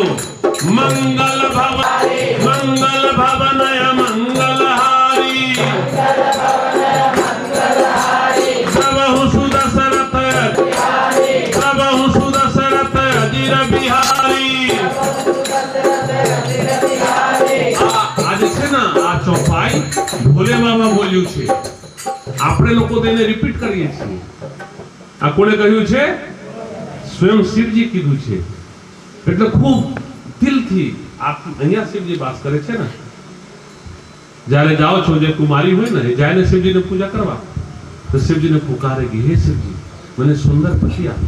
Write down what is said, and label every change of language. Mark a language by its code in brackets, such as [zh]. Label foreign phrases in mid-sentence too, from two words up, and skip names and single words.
[awa] मंगल भवनय मंगलहारी. प्रभु सुदशरथ अजीर बिहारी. [gu] आज છે ને આ ચોપાઈ ભોલે બાબા બોલ્યું છે, આપણે લોકો તેને રિપીટ કરીએ છીએ. આ કોણે કહ્યું છે? સ્વયં શિવજી કીધું છે. એટલે ખૂબ દિલથી અહીંયા શિવજી વાસ કરે છે ને. જ્યારે જાઓ છો જે કુમારી હોય ને જાય ને શિવજીને પૂજા કરવા તો શિવજીને પુકારેગી, હે શિવજી મને સુંદર પતિ આપો.